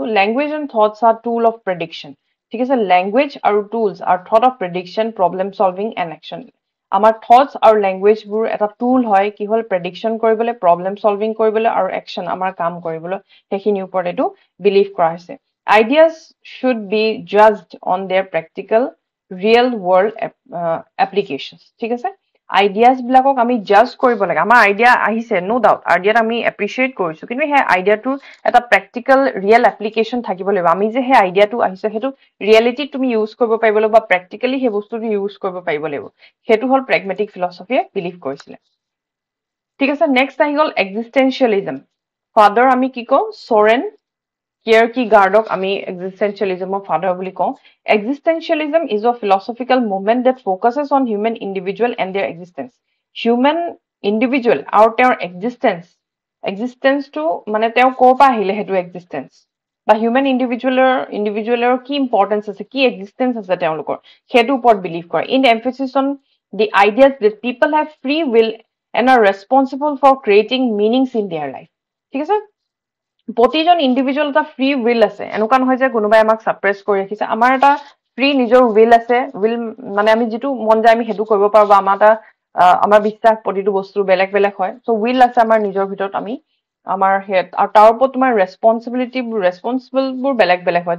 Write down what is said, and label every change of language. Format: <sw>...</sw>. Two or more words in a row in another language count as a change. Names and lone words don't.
<en>language and thoughts are tool of prediction.</en> <as>ঠিক আছে,</as> <en>লেংগুৱেজ আৰু tools are thought of prediction, problem solving and action.</en> <as>আমাৰ থটছ আৰু লেংগুৱেজবোৰ এটা টুল হয়, কি হ'ল প্ৰেডিকশ্যন কৰিবলৈ,</as> <en>problem solving</en> <as>কৰিবলৈ আৰু একশ্যন আমাৰ কাম কৰিবলৈ, সেইখিনিৰ ওপৰত এইটো বিলিভ কৰা হৈছে।</as> <en>Ideas should be judged on their practical, real world applications.</en> <as>ঠিক আছে, আইডিয়াজ বিলাকক আমি জাজ কৰিব লাগে। আমাৰ আইডিয়া আহিছে,</as> <en>no doubt,</en> <as>আইডিয়াত আমি এপ্ৰিচিয়েট কৰিছো, কিন্তু সেই আইডিয়াটোৰ এটা</as> <en>practical real application</en> <as>থাকিব লাগিব। আমি যে সেই আইডিয়াটো আহিছে সেইটো ৰিয়েলিটিত তুমি ইউজ কৰিব পাৰিব লাগিব বা প্ৰেক্টিকেলি সেই বস্তুটো ইউজ কৰিব পাৰিব লাগিব। সেইটো হ'ল প্ৰেগমেটিক ফিলচফিয়ে বিলিভ কৰিছিলে। ঠিক আছে, নেক্সট আহি গ'ল এক্সিষ্টেঞ্চিয়েলিজম। ফাদাৰ আমি কি কওঁ? চৰেন কিয়াৰকিগাৰ্ডক আমি এক্সিষ্টেঞ্চিয়েলিজমৰ ফাদাৰ বুলি কওঁ।</as> <en>Existentialism is a philosophical movement that focuses on human individual and their existence. Human individual</en> <as>আৰু তেওঁৰ এক্সিষ্টেঞ্চটো মানে তেওঁ ক'ৰ পৰা আহিলে সেইটো এক্সিষ্টেঞ্চ, বা হিউমেন ইণ্ডিভিজুৱেলৰ কি ইম্পৰ্টেঞ্চ আছে, কি এক্সিষ্টেঞ্চ আছে তেওঁলোকৰ, সেইটোৰ ওপৰত বিলিভ কৰে।</as> <en>in emphasis on the ideas that people have free will and are responsible for creating meanings in their life.</en> <as>ঠিক আছে, প্ৰতিজন ইণ্ডিভিজুৱেল এটা</as> <en>free will</en> <as>আছে, এনেকুৱা নহয় যে কোনোবাই আমাক ছাপ্ৰেছ কৰি ৰাখিছে। আমাৰ এটা ফ্ৰী নিজৰ উইল আছে। উইল মানে আমি যিটো মন যায় আমি সেইটো কৰিব পাৰো, বা আমাৰ বিশ্বাস প্ৰতিটো বস্তু বেলেগ বেলেগ হয়। চ' উইল আছে আমাৰ নিজৰ ভিতৰত, আমি আমাৰ হেড, আৰু তাৰ ওপৰত তোমাৰ ৰেচপনচিবলবোৰ বেলেগ বেলেগ হয়।</as>